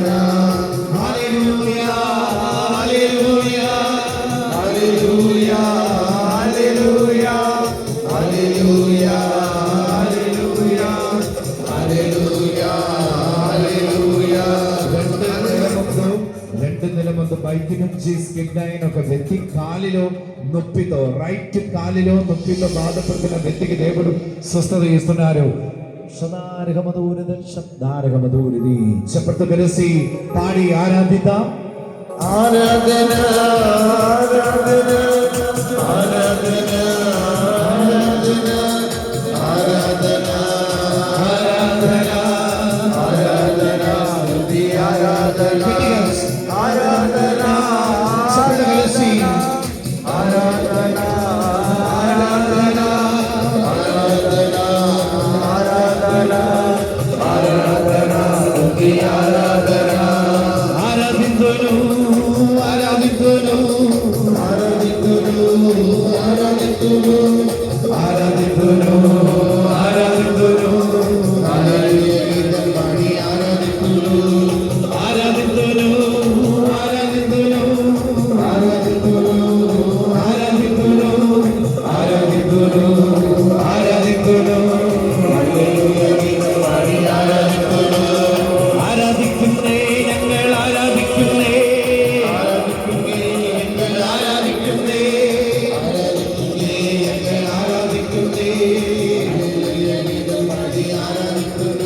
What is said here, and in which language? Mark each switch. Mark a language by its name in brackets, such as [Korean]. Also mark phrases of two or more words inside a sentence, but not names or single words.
[Telugu] హల్లెలూయా హల్లెలూయా హల్లెలూయా హల్లెలూయా హల్లెలూయా హల్లెలూయా హల్లెలూయా హల్లెలూయా. 2 నెలల ముందు బయటి నుంచి స్కిడ్ అయిన ఒక వ్యక్తి కాలిలో నొప్పితో, రైట్ కాలిలో నొప్పితో బాధపడుతున్న వ్యక్తికి దేవుడు స్వస్థత ఇస్తున్నారు. ക്ഷതാരകമധൂരിത ശബ്ദാരകമധൂരിതി. చప్పట్లు కలిసి పాడి ఆరాధిద్దాం. [Malayalam] ആരാധന ആരാധന ആരാധന ആരാധന ആരാധന ആരാധന ആരാധന സ്തുതി ആരാധന ആരാധന [Telugu] చప్పట్లు కలిసి [Malayalam] ആരാധന ആരാധന ആരാധന ആരാധന ആരാധന സ്തുതി ആരാധന [Telugu] ఆరాధింతును ఆరాధింతును [Malayalam] ആരാധിക്കുന്നു ആരാധിക്കുന്നു [Telugu] ఆరాధింతును ఆరాధింతును [Malayalam] ആരാധന പാടി ആരാധിക്കുന്നു [Telugu] ఆరాధింతును ఆరాధింతును [Malayalam] ആരാധിക്കുന്നു [Telugu] ఆరాధింతును ఆరాధింతును ఆరాధింతును [Malayalam] പാടി ആരാധിക്കുന്നു ആരാധിക്കുന്നേ ഞങ്ങൾ ആരാധിക്കുന്നേ ആരാധിക്കുന്നേ ഞങ്ങൾ ആരാധിക്കുന്നേ പാടി ആരാധിക്കുന്നു